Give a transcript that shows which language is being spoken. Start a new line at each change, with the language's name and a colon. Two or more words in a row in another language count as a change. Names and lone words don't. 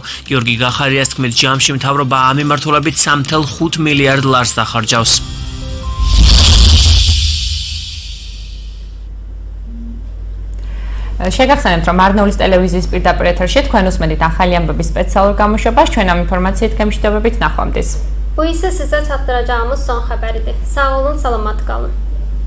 Georgian: გიორგი გახარიას თქმით, ჯამში მთავრობა ამ მიმართულებით 3.5 მილიარდ ლარს დახარჯავს. შეგახსენებთ, რომ მარნეულის ტელევიზიის პირდაპირ ეთერში თქვენ უსმენთ ახალი ამბების სპეციალურ გამოშვებას. ჩვენ ამ ინფორმაციით გემშვიდობებით ნახვამდის.
Azerbaijani: Bu isə sizə çatdıracağımız son xəbəridir. Sağ olun, salamat qalın.